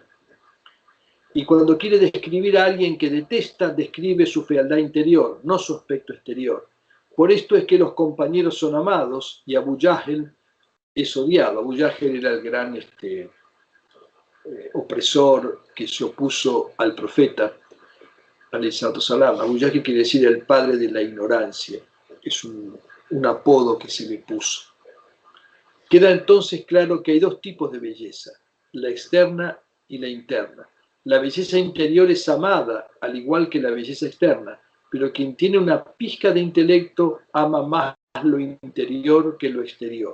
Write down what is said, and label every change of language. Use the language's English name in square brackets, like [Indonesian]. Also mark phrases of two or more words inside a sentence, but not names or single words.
[Spanish] Y cuando quiere describir a alguien que detesta, describe su fealdad interior, no su aspecto exterior. Por esto es que los compañeros son amados y Abu Jahl es odiado. Abu Jahl era el gran opresor que se opuso al profeta, [Arabic] عليه الصلاة والسلام. [Spanish] Abu Jahl quiere decir el padre de la ignorancia, es un apodo que se le puso. Queda entonces claro que hay dos tipos de belleza, la externa y la interna. La belleza interior es amada, al igual que la belleza externa, pero quien tiene una pizca de intelecto ama más lo interior que lo exterior.